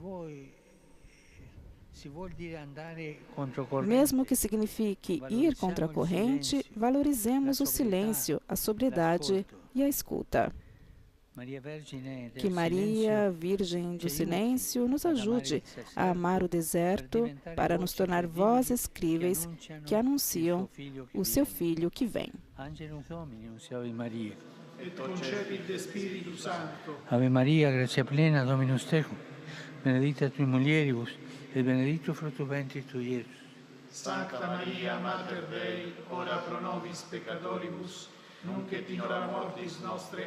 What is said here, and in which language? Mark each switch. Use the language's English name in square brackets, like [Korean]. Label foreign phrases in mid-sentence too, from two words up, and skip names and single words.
[Portuguese] Mesmo que signifique ir contra a corrente, valorizemos o silêncio, a sobriedade e a escuta. Que Maria, Virgem do Silêncio, nos ajude a amar o deserto para nos tornar vozes críveis que anunciam o seu Filho que vem. [Latin] Ave Maria, gratia plena, Dominus tecum, benedicta tui mulieribus, et benedictus fructus ventris tui, Iesus. Sancta Maria, Mater Dei, ora pro nobis peccatoribus, nunc et in hora mortis nostre.